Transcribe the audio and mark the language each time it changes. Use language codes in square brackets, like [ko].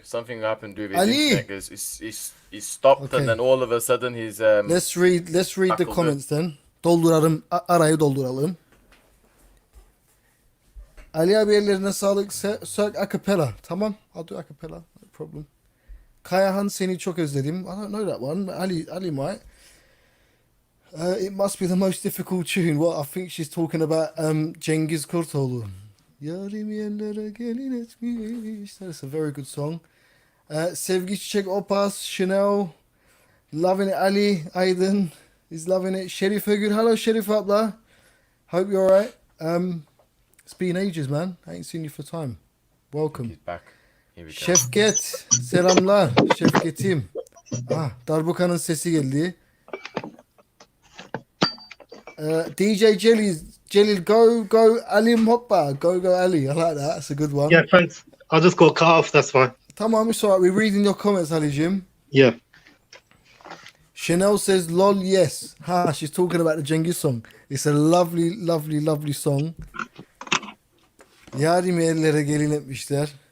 [en] Something happened with his Ali! internet because he's stopped Okay. and then all of a sudden he's Let's read the [tr] Takıldı. [en] comments then. [tr] Dolduralım, arayı dolduralım. Ali abi ellerine sağlık. [en] Sök acapella. Tamam. I'll do acapella. No problem. Kayahan seni çok özledim. I don't know that one. Ali might. It must be the most difficult tune. What I think she's talking about Cengiz Kurtoğlu. [tr] Yarim yerlere gelin etmiş. [en] That's a very good song. Sevgi Çiçek Opas, Chanel, loving it. Ali, Eyedan is loving it. Şerife Gül, hello Şerife abla. Hope you're alright. It's been ages man. I ain't seen you for time. Welcome. he's back. Here we go. [tr] Şefket, selamlar. Şefketim. Darbuka'nın sesi geldi. [en] DJ Celil, go Ali Hoppa. Go Ali. I like that. That's a good one. Yeah, thanks. I just got cut off, that's fine. Tamam, it's alright. We're reading your comments, Ali'cim. Yeah. Chanel says, lol, yes. She's talking about the Cengiz song. It's a lovely, lovely, lovely song. [tr] Yarim ellere gelin etmişler.